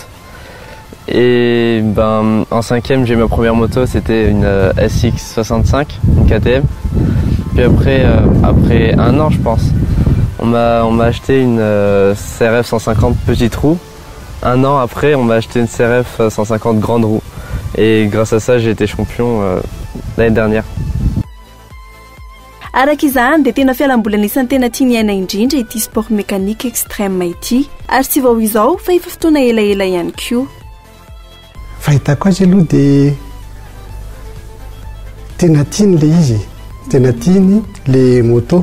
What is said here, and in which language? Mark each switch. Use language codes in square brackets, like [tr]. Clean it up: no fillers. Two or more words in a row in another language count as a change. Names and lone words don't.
[fr] Et en 5e j'ai eu ma première moto, c'était une SX65, une KTM. Puis après un an je pense, on m'a acheté une CRF 150 petite roue. Un an après on m'a acheté une CRF 150 grande roue. Et grâce à ça j'ai été champion l'année dernière. [mg] Araka izany dia tena fialamboly anisan'ny tena tiany Iaina indrindra ity [fr] sport mécanique extrême [mg] ity. Ary tsy vao izao fa efa fotoana elaela ihany koa. Fahitako azy aloha dia tena tiany le izy, tena tiany le moto.